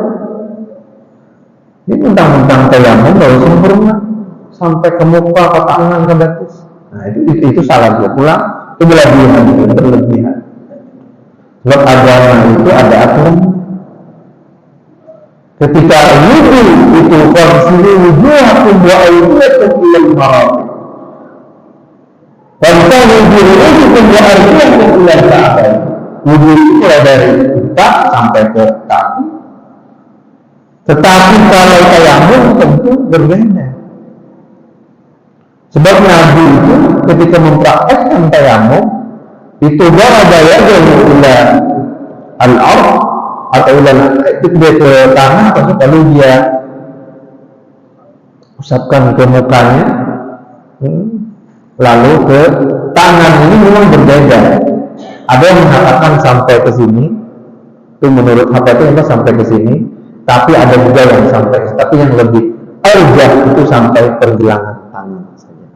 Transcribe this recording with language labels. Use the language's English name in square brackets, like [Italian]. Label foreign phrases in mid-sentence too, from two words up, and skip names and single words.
[Indonesian] Ini mentang-mentang tayamum baru sempurna sampai ke muka, ke tangan, ke batis. Nah itu salah dia pulang. Itu berlebihan. Sebab agama itu ada aturan. Ketika wudu itu [Arabic] فاغسلوا وجوهكم وأيديكم إلى المرافق. وامسحوا برؤوسكم وأرجلكم إلى الكعبين. [Indonesian] Wudu itu mulai dari kita sampai ke kaki. Tetapi kalau tayamum tentu berbeda. Sebab Nabi itu ketika mempraktekkan tayamum itu [Arabic] ضرب يده إلى الأرض [Indonesian] atau ila ke tanah, lalu dia usapkan ke mukanya, lalu ke tangan. Ini memang berbeda. Ada yang mengatakan sampai ke sini, itu menurut HPT itu sampai ke sini, tapi ada juga yang sampai, tapi yang lebih arjah itu sampai pergelangan tangan saja.